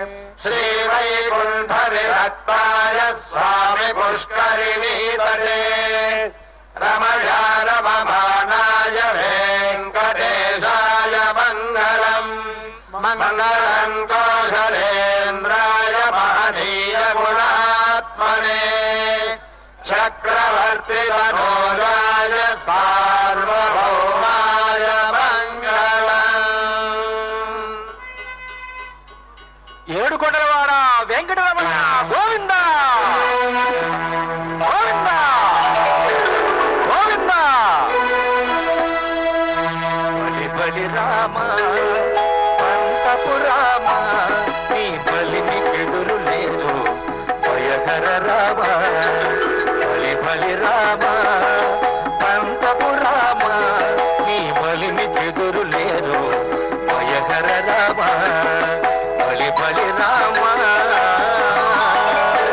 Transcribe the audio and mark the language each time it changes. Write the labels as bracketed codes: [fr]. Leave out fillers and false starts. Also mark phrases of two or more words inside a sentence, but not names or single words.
[sa] श्रीवैकुण्ठविरक्ताय स्वामि पुष्करिणीतटे रमया रममानाय वेङ्कटेशाय मङ्गलम् मङ्गलम् कौशलेन्द्राय महनीय गुणात्मने चक्रवर्ति मनोजाय सार्वभौमाय मङ्गलम् [te] ఏడుకొండలవాడ వెంకటరమణ గోవింద గోవింద గోవింద బలి బలి రామ పంతపు రామ నీ బలిని ఎదురు లేదు భయహర రామ బలి బలి రామ పంతపు రామ నీ బలిని ఎదురు లేదు భయహర రామ బలి బలి రామ